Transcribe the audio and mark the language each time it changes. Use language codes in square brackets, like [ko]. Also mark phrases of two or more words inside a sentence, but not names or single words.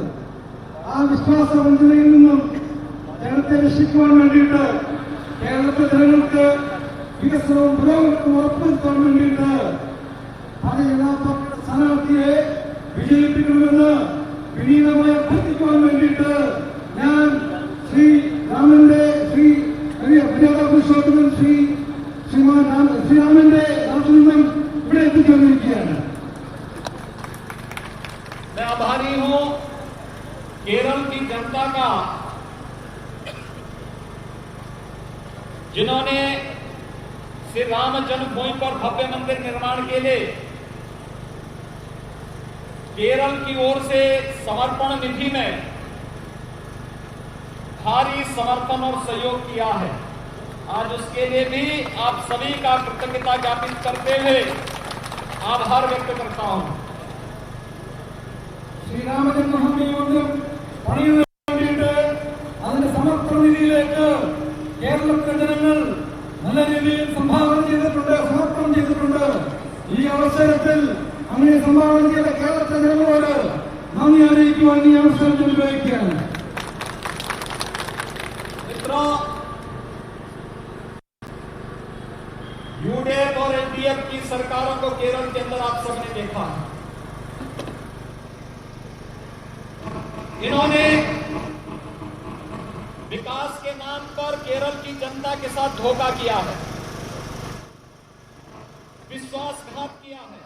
[ml] ആ വിശ്വാസവഞ്ചനയിൽ നിന്നും ജനത്തെ രക്ഷിക്കുവാൻ വേണ്ടിയിട്ട് കേരളത്തിലെ ജനങ്ങൾക്ക് വികസനവും പുരോഗതിയും ഉറപ്പുവരുത്താൻ വേണ്ടിയിട്ട് ഭാരതീയ ജനതാ പാർട്ടിയുടെ സ്ഥാനാർത്ഥിയെ വിജയിപ്പിക്കണമെന്ന് വിനീതമായി അഭ്യർത്ഥിക്കുവാൻ വേണ്ടിയിട്ട് ഞാൻ ശ്രീരാമന്റെ ശ്രീരാമന്റെ നാട്ടിൽ നിന്നും ഇവിടെ എത്തിച്ചേർന്നിരിക്കുകയാണ്. [hi] मैं आभारी हूं केरल की जनता का, जिन्होंने श्री राम जन्मभूमि पर भव्य मंदिर निर्माण के लिए केरल की ओर से समर्पण निधि में भारी समर्थन और सहयोग किया है। आज उसके लिए भी आप सभी का कृतज्ञता ज्ञापित करते हुए आभार व्यक्त करता हूं। [ml] ശ്രീരാമജന്മഭൂമി മന്ദിരം പണിയുന്നതിന് വേണ്ടിയിട്ട് അതിന്റെ സമർപ്പണ നിധിയിലേക്ക് കേരളത്തിലെ ജനങ്ങൾ നല്ല രീതിയിൽ സംഭാവന ചെയ്തിട്ടുണ്ട്, സമർപ്പണം ചെയ്തിട്ടുണ്ട്. ഈ അവസരത്തിൽ അങ്ങനെ സംഭാവന ചെയ്ത കേരളത്തിലെ ജനങ്ങളോട് നന്ദി അറിയിക്കുവാൻ ഈ അവസരം ഉപയോഗിക്കുകയാണ്. [hi] यूडीएफ और एनडीएफ की सरकारों को केरल के अंदर आप सबने देखा है। इन्होंने विकास के नाम पर केरल की जनता के साथ धोखा किया है, विश्वासघात किया है।